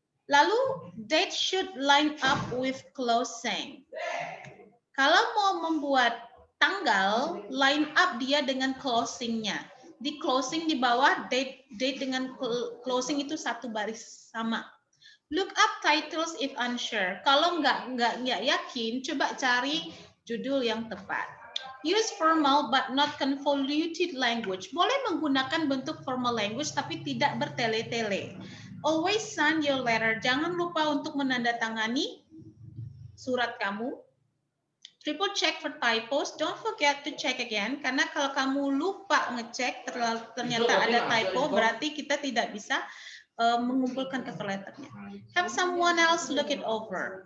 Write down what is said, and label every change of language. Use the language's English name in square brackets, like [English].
[English] Lalu, date should line up with closing. [Indonesian] Kalau mau membuat tanggal, [English] line up [Indonesian] dia dengan closing-nya. Di closing di bawah, date dengan closing itu satu baris sama. [English] Look up titles if unsure. [Indonesian] Kalau nggak yakin, coba cari judul yang tepat. [English] Use formal but not convoluted language. [Indonesian] Boleh menggunakan bentuk formal language tapi tidak bertele-tele. [English] Always sign your letter. [Indonesian] Jangan lupa untuk menandatangani surat kamu. [English] Triple check for typos. Don't forget to check again. [Indonesian] Karena kalau kamu lupa ngecek ternyata ada typo, berarti kita tidak bisa mengumpulkan cover letternya. [English] Have someone else look it over.